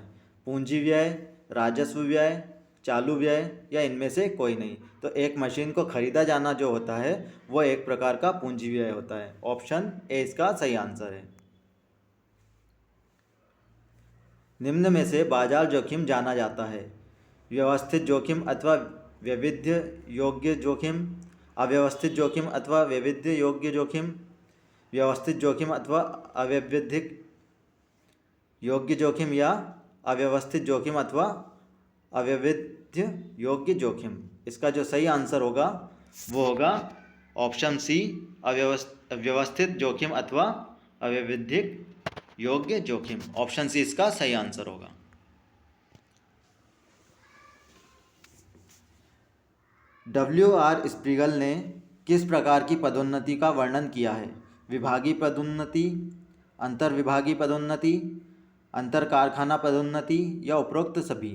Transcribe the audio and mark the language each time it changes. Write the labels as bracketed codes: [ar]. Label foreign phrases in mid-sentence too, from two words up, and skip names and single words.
[hi] पूंजी व्यय, राजस्व व्यय, चालू व्यय या इनमें से कोई नहीं? तो एक मशीन को खरीदा जाना जो होता है वो एक प्रकार का पूंजी व्यय होता है। ऑप्शन ए इसका सही आंसर है। निम्न में से बाजार जोखिम जाना जाता है? व्यवस्थित जोखिम अथवा वैविध्य योग्य जोखिम, अव्यवस्थित जोखिम अथवा वैविध्य योग्य जोखिम, व्यवस्थित जोखिम अथवा अव्यवस्थित योग्य जोखिम या अव्यवस्थित जोखिम अथवा अवैविध्य योग्य जोखिम? इसका जो सही आंसर होगा वो होगा ऑप्शन सी, अव्यवस्थित जोखिम अथवा अवैविधिक योग्य जोखिम। ऑप्शन सी इसका सही आंसर होगा। W.R. स्प्रीगल ने किस प्रकार की पदोन्नति का वर्णन किया है? विभागीय पदोन्नति, अंतर्विभागीय पदोन्नति, अंतर कारखाना पदोन्नति या उपरोक्त सभी?